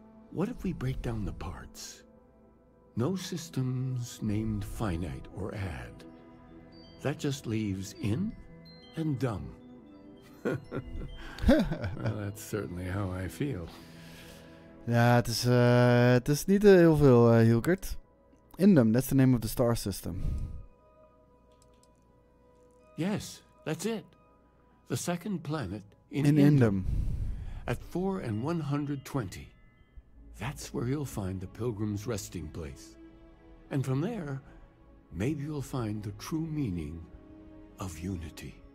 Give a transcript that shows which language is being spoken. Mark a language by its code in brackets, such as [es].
[en] What if we break down the parts? No systems named finite or add. That just leaves in and dumb. Well, that's certainly how I feel. [nl] Ja, het is niet heel veel, Hilkert. [en] Indum, that's the name of the star system. Yes, that's it. The second planet in Indum. At 4 and 120. That's where you'll find the Pilgrim's resting place. And from there, maybe you'll find the true meaning of unity.